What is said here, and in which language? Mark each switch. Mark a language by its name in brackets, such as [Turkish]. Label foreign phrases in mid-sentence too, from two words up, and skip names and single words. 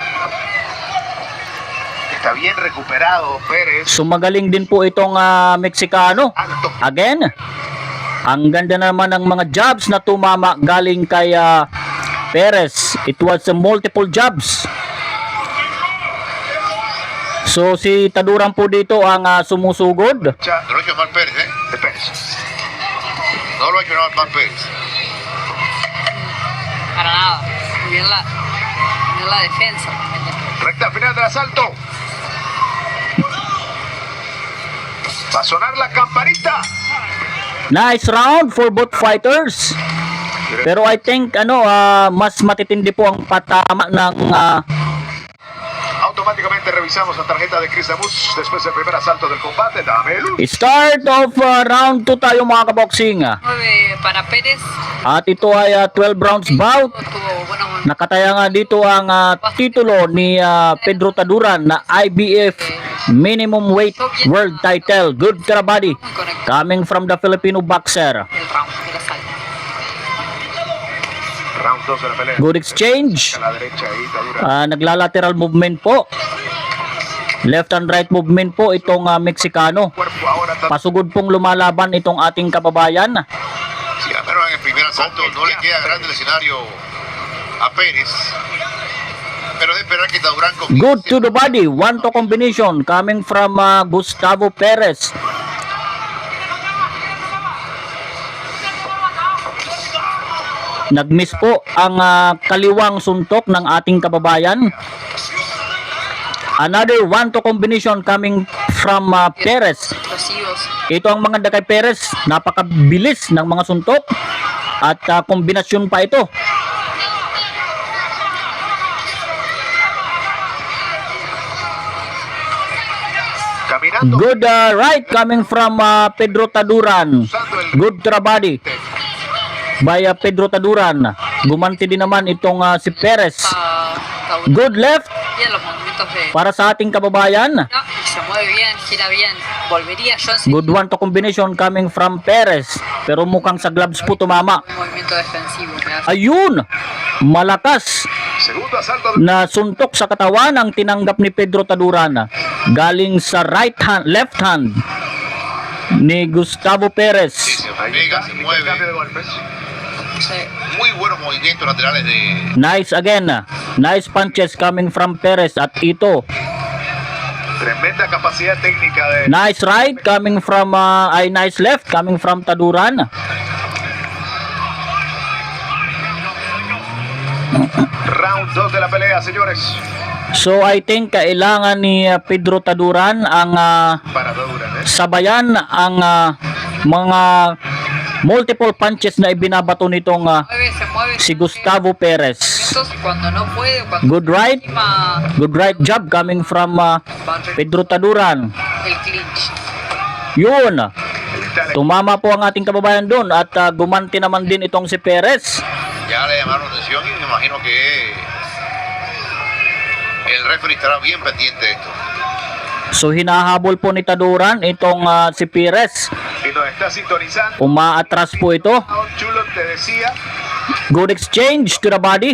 [Spanish] Está bien recuperado Pérez. [Filipino] Sumagaling din po itong Meksikano. [Spanish] Alto. [Filipino] Again, ang ganda naman ng mga jabs na tumama galing kay Perez. [English] It was multiple jabs. [Filipino] So si Taduran po dito ang sumusugod. [Spanish] No lo ha hecho mal Pérez, De Pérez. No lo ha hecho mal Pérez. Para nada. Muy bien la defensa. Recta final del asalto. Va a sonar la campanita. [English] Nice round for both fighters. [Filipino] Pero [English] I think [Filipino] mas matitindi po ang patama ng [Spanish] Automáticamente revisamos la tarjeta de Chris Damus después del primer asalto del combate. Dame luz. [English] start of round 2 [Filipino] tayo mga kaboksing. [Spanish] 9 para Pérez. [Filipino] At ito ay 12 [English] rounds bout. [Spanish] Tuvo buenos [Filipino] Nakataya nga dito ang titulo ni Pedro Taduran na IBF [English] minimum weight world title. Good to the body coming from the Filipino boxer. [Spanish] el round del asalto. Round 2 de la pelea. [English] Good exchange. [Spanish] A la derecha ahí, Taduran. [Filipino] Naglalateral movement po. [English] Left and right movement [Filipino] po itong Meksikano. [Spanish] Cuerpo ahora está. [Filipino] Pasugod pong lumalaban itong ating kababayan. [Spanish] Si al menos en el primer asalto no le queda grande el escenario a Pérez. Pero es de esperar que Taduran [English] Good to the body. One to combination coming from Gustavo Perez. [Filipino] Nagmiss po ang kaliwang suntok ng ating kababayan. [English] Another one to combination coming from Perez. [Spanish] explosivos. [Filipino] Ito ang maganda kay Perez, napakabilis ng mga suntok at kombinasyon pa ito. [Spanish] Caminando. [English] Good right coming from Pedro Taduran. Good to the body by Pedro Taduran. [Filipino] Gumanti din naman itong si Perez. [Spanish] Está [English] Good left [Spanish] bien los movimientos de... [Filipino] para sa ating kababayan. [Spanish] Y se mueve bien, gira bien. Volvería Johnson. [English] Good one to combination coming from Perez. [Filipino] Pero mukhang sa gloves po tumama. [Spanish] Un movimiento defensivo. Me hace... [Filipino] Ayun! Malakas [Spanish] Segundo asalto. [Filipino] na suntok sa katawan ang tinanggap ni Pedro Taduran. Galing sa left hand ni Gustavo Perez. [Spanish] Se pega, se mueve. Cambio de golpes. Sí. Muy buenos movimientos laterales de [English] Nice again. Nice punches coming from Perez. [Filipino] At ito, [Spanish] Tremenda capacidad técnica de [English] nice right coming from, nice left coming from Taduran. [Spanish] round 2 de la pelea, señores. [English] So I think [Filipino] kailangan ni Pedro Taduran ang [Spanish] Para Taduran, [Filipino] sabayan ang mga [English] multiple punches [Filipino] na ibinabato nitong [Spanish] Se mueve. [Filipino] si Gustavo Perez. [Spanish] Entonces, cuando no puede, cuando [English] Good right. [Spanish] encima [English] Good right jab coming from Pedro Taduran. [Spanish] el clinch. [Filipino] Yun. Tumama po ang ating kababayan doon at gumanti naman din itong si Perez. [Spanish] ya le llamaron atención y me imagino que el referee estará bien pendiente de esto. [Filipino] So hinahabol po ni Taduran itong si Perez. [Spanish] y nos está sintonizando. [Filipino] Umaatras po ito. [Spanish] Chulo te decía, [English] Good exchange to the body